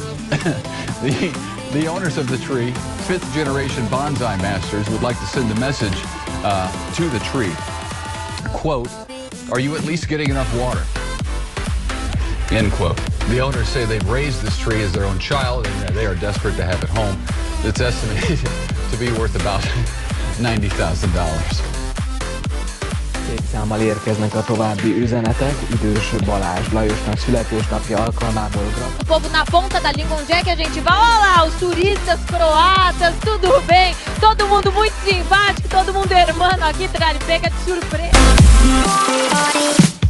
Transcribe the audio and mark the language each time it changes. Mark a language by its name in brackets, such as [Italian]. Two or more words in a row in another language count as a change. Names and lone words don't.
[English] The owners of the tree, fifth-generation bonsai masters, would like to send a message to the tree. Quote, "Are you at least getting enough water?" End quote. The owners say they've raised this tree as their own child, and they are desperate to have it home. It's estimated to be worth about $90,000. [Hungarian] 2 számmal érkeznek a további üzenetek. Idős Balázs Lajosnak születésnapja alkalmából [Portuguese] O povo na ponta da língua, onde é que a gente vai? Olha lá, os turistas croatas, tudo bem? Todo mundo muito simpático, todo mundo hermano aqui, tá de pega de surpresa.